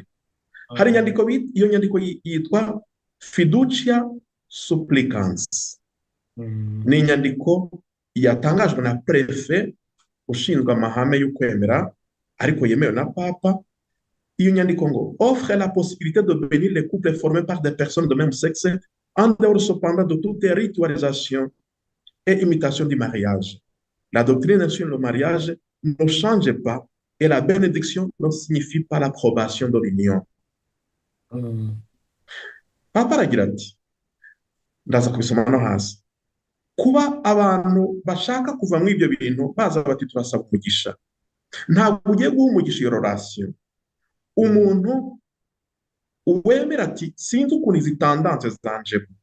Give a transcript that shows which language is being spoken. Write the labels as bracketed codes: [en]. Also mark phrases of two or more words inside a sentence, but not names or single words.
[rw] Hari inyandiko, iyo nyandiko yitwa Fiducia Supplicans. Ni inyandiko yatangajwe na prefe ushinzwe amahame y'ukwemera ariko yemewe na papa. Iyo nyandiko ngo [fr] offre la possibilité de bénir les couples formés par des personnes de même sexe en dehors cependant de toute ritualisation et imitation du mariage. La doctrine sur le mariage ne change pas et la bénédiction ne signifie pas l'approbation de l'union. [rw] Papa aragira ati, ndaza kubisoma no hasi, kuba abantu bashaka kuva muri ibyo bintu baza bati turasaba umugisha, ntabwo ugiye guha umugisha iyo relation umuntu uwemera ati sinzi ukuntu izi tendance zanje,